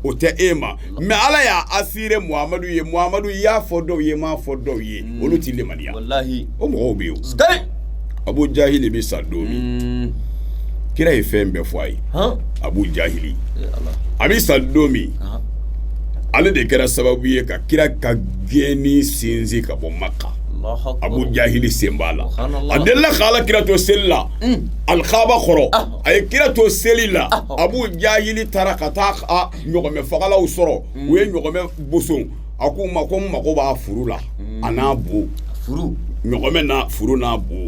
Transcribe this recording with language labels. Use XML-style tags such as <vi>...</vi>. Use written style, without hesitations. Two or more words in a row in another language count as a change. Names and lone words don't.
<bm>o tɛ e ma mais ala y'a assuré muhamadu ye muhamadu i y'a fɔ dɔw ye i m'a fɔ dɔw ye olu tɛ limaniya Wallahi. o mɔgɔw bɛ yen o Skay. abu jahili bɛ sa don min kira ye fɛn bɛɛ fɔ a ye Huh? abu jahili</bm> <ar>يا الله.</ar> <bm>a bɛ sa don min Aha. ale de kɛra sababu ye ka kira ka gɛnni sinsin ka bɔ maka</bm> <ar>الله أكبر.</ar> <bm>abu jahili sen b'a la Subhanallah. a delila ka ala kira to seli la alikaba kɔrɔ Ahɔ. a ye kira to seli la Ahɔ. abu jahili taara ka taa a ɲɔgɔmɛ fagalaw sɔrɔ u ye ɲɔgɔmɛ boson a k'u ma ko n mago b'a furu la a n'a bo Furu. ɲɔgɔmɛ na furu n'a bo</bm>